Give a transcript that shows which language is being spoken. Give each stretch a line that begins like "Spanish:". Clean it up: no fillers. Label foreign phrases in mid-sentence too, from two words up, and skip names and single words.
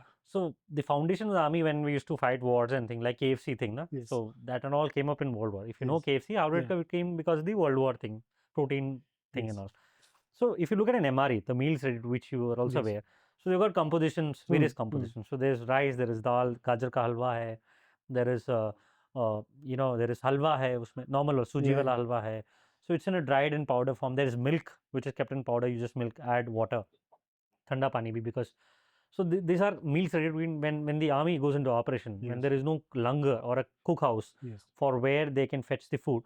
English: So the foundation of the army when we used to fight wars and things like KFC thing, na? yes, So that and all came up in World War. If you know yes, KFC, how did yeah, it came because of the World War thing, protein thing and yes, all. So if you look at an MRE, the meals ready to which you are also yes, aware. So you've got compositions, hmm, various hmm, compositions. So there's rice, there is dal,
Hindi: गाजर का हलवा है,
English: there is there is
Hindi: हलवा है, उसमें
English: normal or suji yeah,
Hindi: वाला हलवा है.
English: So it's in a dried and powder form. There is milk which is kept in powder. You just milk, add water,
Hindi: ठंडा पानी भी
English: because so these are meals ready to eat when the army goes into operation, when yes, there is no langar or a cook house yes, for where they can fetch the food.